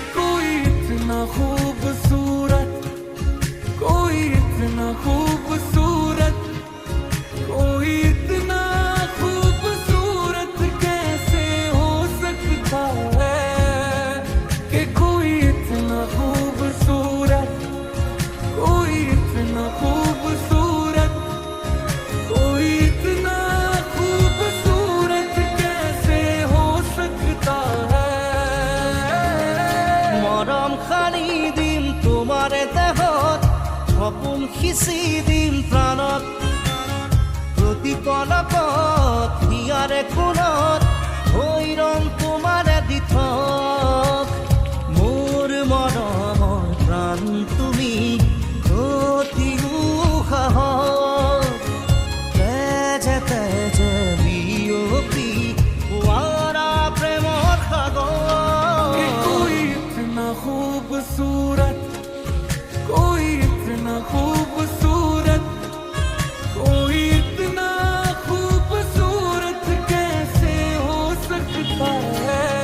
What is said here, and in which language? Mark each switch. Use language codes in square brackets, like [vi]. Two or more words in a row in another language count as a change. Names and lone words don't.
[hi] कोई इतना खूबसूरत कोई इतना खूबसूरत कोई इतना खूबसूरत कैसे हो सकता है कि कोई इतना खूबसूरत कोई इतना खूबसूरत कोई इतना खूबसूरत कैसे हो सकता है [as] মৰম সানি দিম তোমাৰে দেহত সপোন সিঁচি দিম প্ৰাণত প্ৰতি পলকত হিয়াৰে কোণত হৈ ৰম তোমাৰে দিঠক মোৰ মৰমৰ প্ৰাণ তুমি অতি সাহস তেজে তেজে বিয়পি পুৱাৰা প্ৰেমৰ [hi] कि [as] সাগৰ [hi] कोई इतना खूबसूरत कोई इतना खूबसूरत कोई इतना खूबसूरत कैसे हो सकता है